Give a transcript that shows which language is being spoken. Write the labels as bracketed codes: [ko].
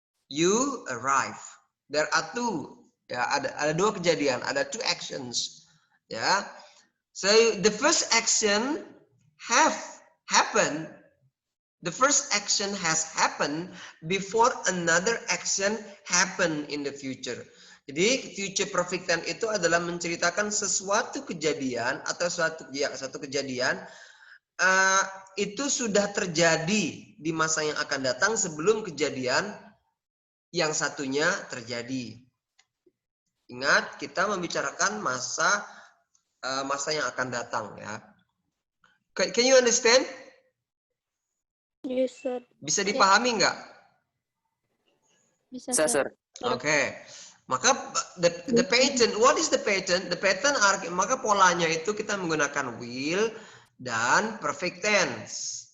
[en] You arrive. There are two. Ya, [id] ada dua kejadian, [en] ada two actions. Ya. So the first action have happened. The first action has happened before another action happen in the future. [id] Jadi future perfect tense itu adalah menceritakan sesuatu kejadian atau satu kejadian itu sudah terjadi di masa yang akan datang sebelum kejadian yang satunya terjadi. Ingat, kita membicarakan masa yang akan datang ya. [en] Can you understand? Yes, sir. [id] Bisa dipahami nggak? Bisa, [en] Sir, sir. Oke. [id] Maka [en] the pattern, what is the pattern? The pattern [id] maka polanya itu kita menggunakan will dan perfect tense.